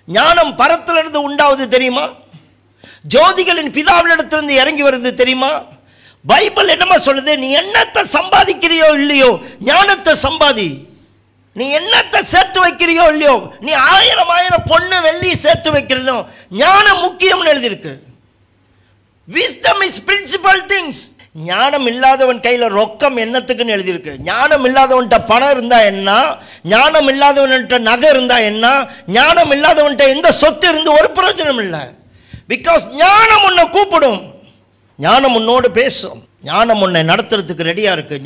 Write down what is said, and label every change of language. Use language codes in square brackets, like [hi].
[ta] ஞானம் பரத்திலிருந்து உண்டாவது தெரியுமா? ஜோதிகளின் பிதாவிலிடத்திலிருந்து இறங்கி வருது தெரியுமா? பைபிள் என்னமா சொல்லுது? நீ என்னத்தை சம்பாதிக்கிறியோ இல்லையோ, ஞானத்தை சம்பாதி. நீ என்னத்தை சேர்த்து வைக்கிறியோ இல்லையோ, நீ 1000 பொண்ணு வெள்ளி சேர்த்து வைக்கிறதோ, ஞானம் முக்கியம்னு எழுதியிருக்கு. [en] wisdom is principal things. [ta] ஞானம் இல்லாதவன் கையில் ரொக்கம் என்னத்துக்குன்னு எழுதியிருக்கு. ஞானம் இல்லாதவன்கிட்ட பணம் இருந்தால் என்ன, ஞானம் இல்லாதவன்கிட்ட நகை இருந்தால் என்ன, ஞானம் இல்லாதவன்கிட்ட எந்த சொத்து இருந்து ஒரு பிரயோஜனம் இல்லை. பிகாஸ் ஞானம் உன்னை கூப்பிடும், ஞானம் உன்னோடு பேசும், ஞானம் உன்னை நடத்துறதுக்கு ரெடியாக இருக்குது.